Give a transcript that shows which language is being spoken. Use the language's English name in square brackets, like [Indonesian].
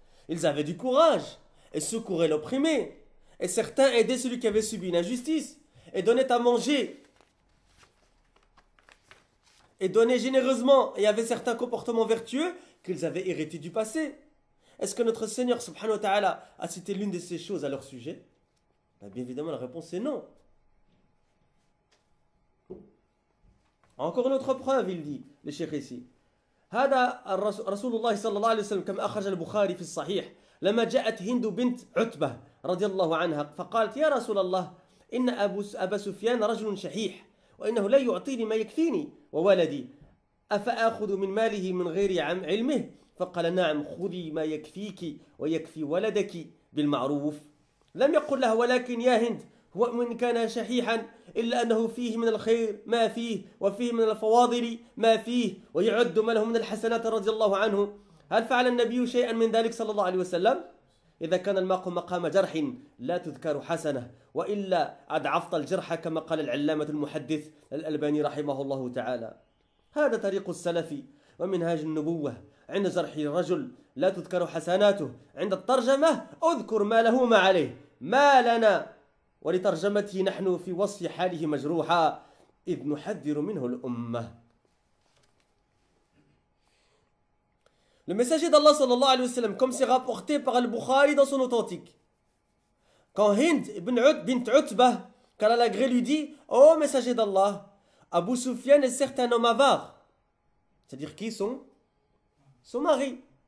[French] Ils avaient du courage et secouraient l'opprimé, et certains aidaient celui qui avait subi une injustice et donnaient à manger et donnaient généreusement et avaient certains comportements vertueux qu'ils avaient hérités du passé. Est-ce que notre Seigneur subhanahu wa ta'ala a cité l'une de ces choses à leur sujet? Bien évidemment, la réponse est non. Encore une autre preuve, il dit, le cheikh ici. [Arabic] هذا رسول الله صلى الله عليه وسلم كما أخرج البخاري في الصحيح لما جاءت هند بنت عتبة رضي الله عنها فقالت يا رسول الله إن أبا سفيان رجل شحيح وإنه لا يعطيني ما يكفيني وولدي أفأخذ من ماله من غير علمه؟ فقال نعم خذي ما يكفيك ويكفي ولدك بالمعروف. لم يقل لها ولكن يا هند هو من كان شحيحا إلا أنه فيه من الخير ما فيه وفيه من الفواضل ما فيه ويعد ما له من الحسنات رضي الله عنه. هل فعل النبي شيئا من ذلك صلى الله عليه وسلم؟ إذا كان الماء مقام جرح لا تذكر حسنة وإلا أضعفت الجرح كما قال العلامة المحدث الألباني رحمه الله تعالى. هذا طريق السلف ومنهاج النبوة. عند جرح الرجل لا تذكر حسناته، عند الترجمة أذكر ما له ما عليه، ما لنا ولترجمته نحن في وصف حاله مجروحا إذ نحذر منه الأمة. [French] Le messager d'Allah sallallahu alayhi wa sallam, comme c'est rapporté par Al-Bukhari dans son authentique, quand Hind bint Utbah, qu'Allah l'agré lui dit, ô messager d'Allah, Abu Sufyan est certes un homme avare, c'est-à-dire qui son mari.